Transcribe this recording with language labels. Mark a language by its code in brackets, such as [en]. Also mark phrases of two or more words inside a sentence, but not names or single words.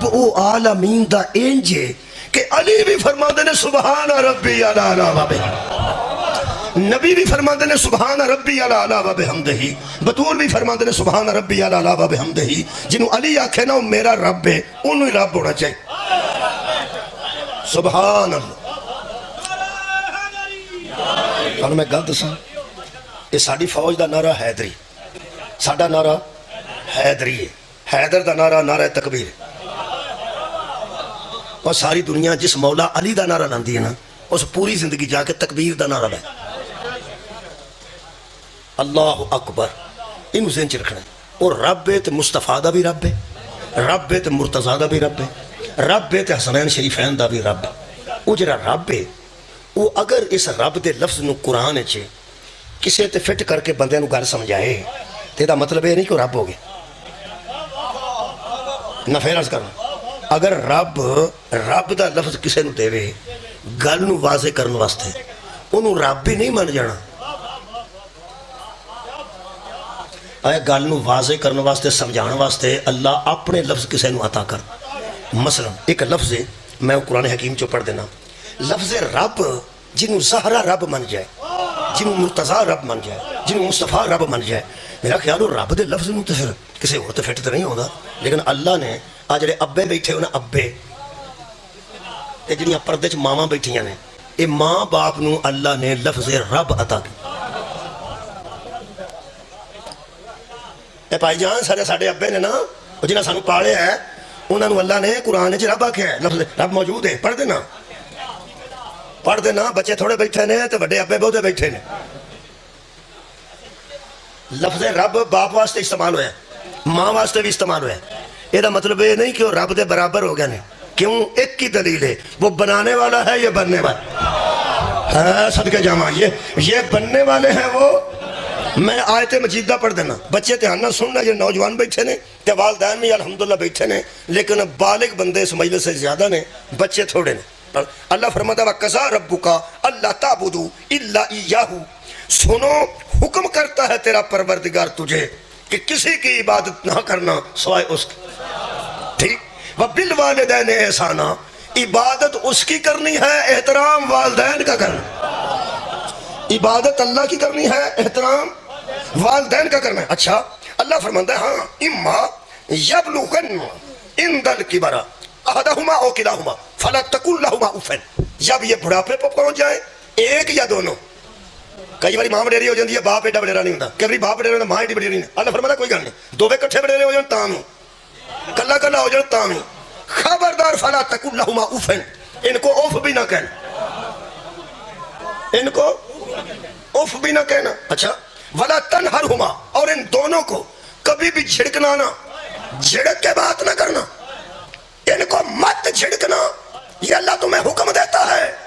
[pa] او عالمین دا انجے کہ علی بھی فرماندے نے [ar] سبحان ربی الاعلی و بحمدہ، [pa] نبی بھی فرماندے نے [ar] سبحان ربی الاعلی و بحمدہ، [pa] بطول بھی فرماندے نے [ar] سبحان ربی الاعلی و بحمدہ۔ [pa] جنہوں علی آکھے نا وہ میرا رب ہے، انہوں ہی رب ہونا چاہیے۔ سبحان اللہ۔ اور میں گل دساں، یہ ساری فوج دا نعرہ حیدری، ساڈا نعرہ حیدری ہے، حیدر دا نعرہ نعرہ تکبیر ہے۔ اور ساری دنیا جس مولا علی دا نعرہ لاندی ہے نا، اس پوری زندگی جا کے تکبیر دا نعرہ لائے، [ar] اللہ اکبر۔ [pa] انہوں ذہن چ رکھنا ہے، اور رب ہے تے مصطفیٰ دا بھی رب ہے، رب ہے تے مرتضیٰ دا بھی رب ہے، رب ہے تے حسنین شریفین دا بھی رب ہے۔ وہ جڑا رب ہے، وہ اگر اس رب دے لفظ نو قرآن چ کسے تے فٹ کر کے بندے نو گل سمجھائے تے دا مطلب یہ نہیں کہ رب ہو گیا۔ نہ پھر عرض کرنا، اگر رب دا لفظ کسے نو دے گل نو واضح کرن واسطے، انہوں رب بھی نہیں من جانا۔ اے گل نو واضح کرن واسطے، سمجھان واسطے اللہ اپنے لفظ کسے نو عطا کر۔ مثلا ایک لفظ ہے، میں قرآن حکیم چو پڑھ دینا، لفظ رب جنہوں زہرا رب من جائے، جنہوں مرتضیٰ رب من جائے، جنہوں مصطفیٰ رب من جائے، میرا خیال ہو رب دے لفظ نو تو پھر کسی اور تو فٹ تو نہیں ہوتا۔ لیکن اللہ نے آج جڑے ابے بیٹھے ہو نا، ابے یہ جڑیاں پردے چ ماواں بیٹھیاں نے، یہ ماں باپ نو اللہ نے لفظ رب عطا کی۔ اے بھائی جان سارے ابے نے نا، جنہاں سانو پالے ہے، انہاں نو اللہ نے قرآن چ رب آکھیا ہے، لفظ رب موجود ہے، پڑھ دینا پڑھ دینا۔ بچے تھوڑے بیٹھے نے تے بڑے ابے بہتے بیٹھے نے۔ لفظ رب باپ واسطے استعمال ہویا ہے، ماں واسطے بھی استعمال ہویا ہے۔ یہ مطلب یہ نہیں کہ وہ رب دے برابر ہو گیا نہیں، کیوں؟ ایک کی دلیل ہے، وہ بنانے والا ہے، یہ بننے والا۔ صدقے جاواں، یہ بننے والے ہیں وہ۔ میں آیت مجیدہ پڑھ دینا، بچے دھیان نہ سننا، یہ نوجوان بیٹھے نے تے والدین بھی الحمدللہ بیٹھے نے، لیکن بالغ بندے اس مجلس سے زیادہ نے، بچے تھوڑے نے۔ [ur] اللہ فرماتا ہے [ar] وَقَضَىٰ رَبُّكَ أَلَّا تَعْبُدُوا إِلَّا إِيَّاهُ، [ur] سنو حکم کرتا ہے تیرا پروردگار تجھے کہ کسی کی عبادت نہ کرنا سوائے اس کی، ٹھیک؟ [ar] وَبِالْوَالِدَيْنِ إِحْسَانًا، [ur] عبادت اس کی کرنی ہے، احترام والدین کا کرنا۔ عبادت اللہ کی کرنی ہے، احترام والدین کا کرنا ہے۔ اچھا اللہ فرماتا ہے ہاں اما یبلغن عند الکبر احدہما او کلاہما فلا تقل لہما اف، جب یہ بڑھاپے پر پہنچ جائیں، ایک یا دونوں۔ [pa] کئی باری ماں وڈیری ہو جاتی ہے، باپ ایڈا وڈیرا نہیں ہوتا، کئی باری باپ وڈیرا ہوتا، ماں ایڈی وڈیری نہیں۔ اللہ فرماتا کوئی گل نہیں، دوویں کٹھے وڈیرے ہو جان تاں بھی، کلا کلا ہو جان تاں بھی، خبردار [ar] فلا تقل لہما اف، [ur] ان کو اف بھی نہ کہنا، ان کو اف بھی نہ کہنا۔ اچھا ولا تنہرہما، اور ان دونوں کو کبھی بھی جھڑکنا نہ، جھڑک کے بات نہ کرنا، ان کو مت جھڑکنا، یہ اللہ تمہیں حکم دیتا ہے۔